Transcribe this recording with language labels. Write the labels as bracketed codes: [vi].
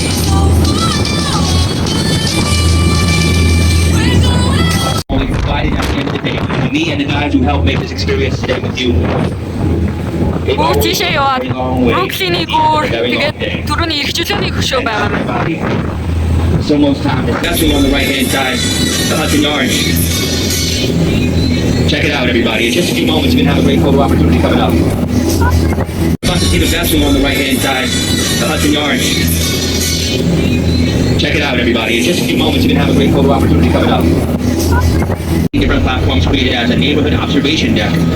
[en] Only provided at the end of the day, me and the guys who helped make this experience today with you. [mn] Бүр тийшээ яваад Brooklyn-ийн гүр тэгээд түрүүний эрх чөлөөний хөшөө байгаа. [en] It's almost time. Especially on the right-hand side, the Hudson Yards. Check it out, everybody. In just a few moments, you're going to have a great photo opportunity coming up. About to see the vessel on the right-hand side, the Hudson Yards. Check it out, everybody. In just a few moments, you're going to have a great photo opportunity coming up. Different platforms created as a neighborhood observation deck.